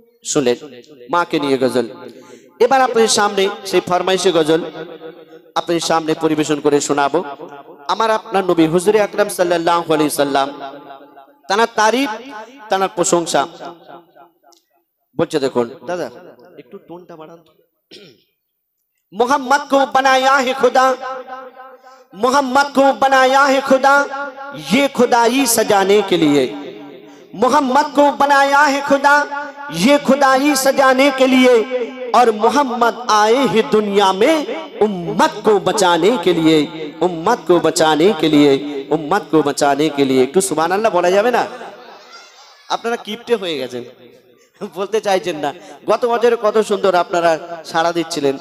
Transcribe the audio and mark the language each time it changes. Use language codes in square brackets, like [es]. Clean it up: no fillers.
[bn] শুনলেন মাকে নিয়ে গজল। এবার আপনার সামনে সেই ফরমাইশে গজল আপনার সামনে পরিবেশন করে শোনাবো। আমার আপনার নবী হুজুরে আকরাম সাল্লাল্লাহু আলাইহি সাল্লাম, তার তারিফ, তার প্রশংসা বলছে দেখুন। দাদা একটু টোনটা বাড়ান। [hi] मोहम्मद को बनाया है खुदा, मोहम्मद को बनाया है खुदा ये खुदाई सजाने के लिए, मोहम्मद को बनाया है खुदा ये खुदाई सजाने के लिए, और मोहम्मद आए हैं दुनिया में उम्मत को बचाने के लिए, उम्मत को बचाने के लिए, उम्मत को बचाने के लिए। [bn] একটু সুবহানাল্লাহ বলা যাবে না? আপনারা কিপটে হয়ে গেছেন, বলতে চাইছেন না। গত বছরে কত সুন্দর আপনারা সাড়া দিচ্ছিলেন।